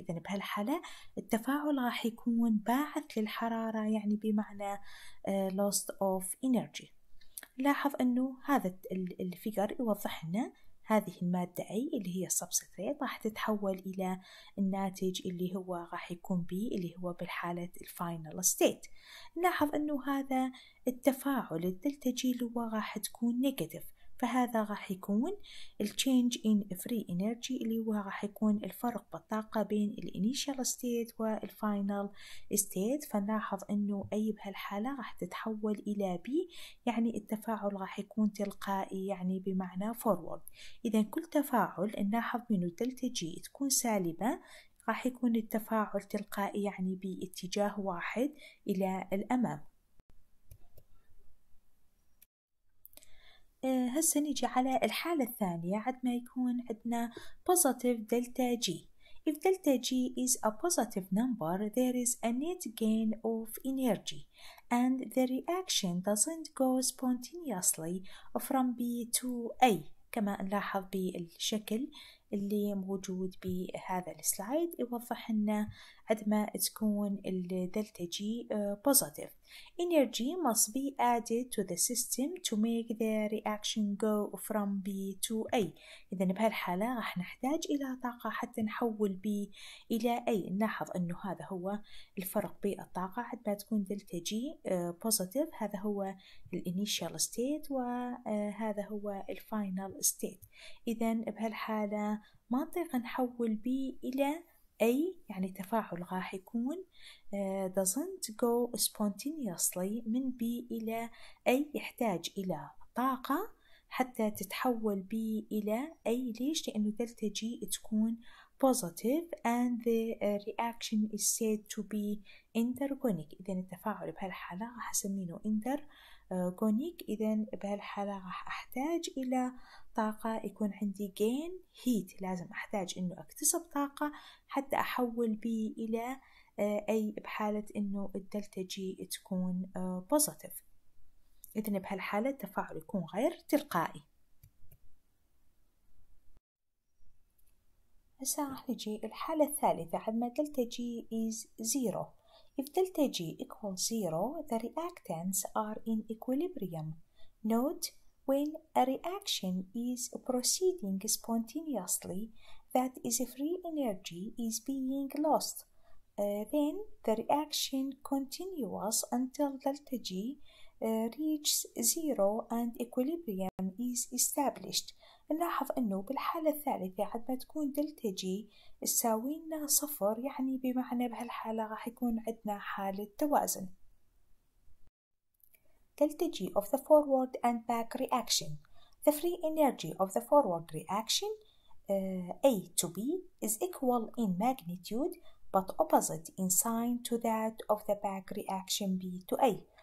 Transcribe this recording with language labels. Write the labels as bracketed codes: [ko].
[ar] إذن بهالحالة التفاعل راح يكون باعث للحرارة يعني بمعنى [en] loss of energy. [ar] لاحظ أنه هذا الفيجر يوضح لنا هذه المادة A اللي هي substrate راح تتحول إلى الناتج اللي هو راح يكون B اللي هو بالحالة الفاينل ستيت. نلاحظ أنه هذا التفاعل الدلتا G اللي هو راح تكون نيجاتيف، فهذا راح يكون التشينج إن فري إنرجي اللي هو راح يكون الفرق بالطاقة بين الانيشال ستيت والفاينل ستيت. فنلاحظ أنه أي بهالحالة راح تتحول إلى B يعني التفاعل راح يكون تلقائي يعني بمعنى فورورد. إذا كل تفاعل نلاحظ منه دلتا G تكون سالبة راح يكون التفاعل تلقائي يعني باتجاه واحد إلى الأمام. هسه نيجي على الحالة الثانية عندما يكون عندنا [en] positive delta G. If delta G is a positive number, there is a net gain of energy and the reaction doesn't go spontaneously from B to A [ar] كما نلاحظ بالشكل اللي موجود بهذا السلايد يوضح لنا عندما تكون الدلتا G positive. [en] Energy must be added to the system to make the reaction go from B to A. [ar] إذا بهالحالة راح نحتاج إلى طاقة حتى نحول B إلى A. نلاحظ أنه هذا هو الفرق بالطاقة عندما تكون دلتا G positive. هذا هو الانيشال ستيت وهذا هو الفاينل ستيت. إذا بهالحالة ما نطيق نحول B إلى A يعني التفاعل راح يكون [en] doesn't go spontaneously [ar] من B إلى A، يحتاج إلى طاقة حتى تتحول B إلى A. ليش؟ لأنه دلتا G تكون [en] positive and the reaction is said to be endergonic. [ar] إذن التفاعل بهالحالة راح أسمينه endergonic. إذن بهالحالة راح أحتاج إلى طاقة، يكون عندي [en] gain heat، [ar] لازم أحتاج إنه أكتسب طاقة حتى أحول B إلى أي بحالة إنه الدلتا G تكون positive. إذن بهالحالة التفاعل يكون غير تلقائي. هسه راح نجي الحالة الثالثة عندما دلتا G [en] is 0. If delta G equals 0, the reactants are in equilibrium. Note, when a reaction is proceeding spontaneously, that is free energy is being lost. Then the reaction continues until delta G reaches 0 and equilibrium is established. [ar] نلاحظ أنه بالحالة الثالثة عندما تكون دلتا G تساوي لنا 0 يعني بمعنى بهالحالة راح يكون عندنا حالة توازن. [en] Delta G of the forward and back reaction. The free energy of the forward reaction A to B is equal in magnitude but opposite in sign to that of the back reaction B to A.